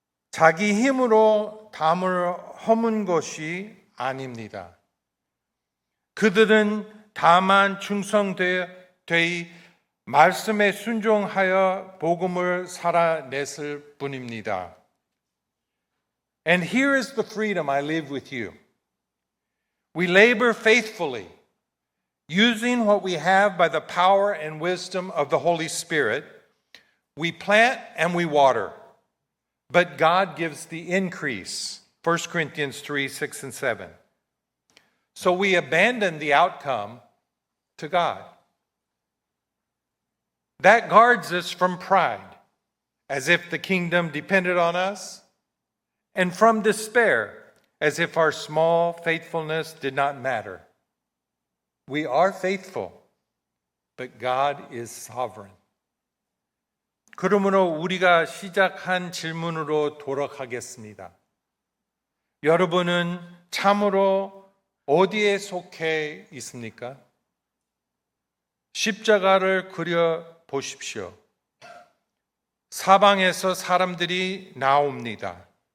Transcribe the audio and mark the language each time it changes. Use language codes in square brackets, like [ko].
[ko] 자기 힘으로 담을 허문 것이 아닙니다. 그들은 다만 충성되이 말씀에 순종하여 복음을 살아냈을 뿐입니다. [en] And here is the freedom I live with you. We labor faithfully, using what we have by the power and wisdom of the Holy Spirit. We plant and we water, but God gives the increase. 1 Corinthians 3, 6, and 7. So we abandon the outcome to God. That guards us from pride, as if the kingdom depended on us, and from despair, as if our small faithfulness did not matter. We are faithful, but God is sovereign. [ko] 그러므로 우리가 시작한 질문으로 돌아가겠습니다. 여러분은 참으로 어디에 속해 있습니까? 십자가를 그려 보십시오. 사방에서 사람들이 나옵니다.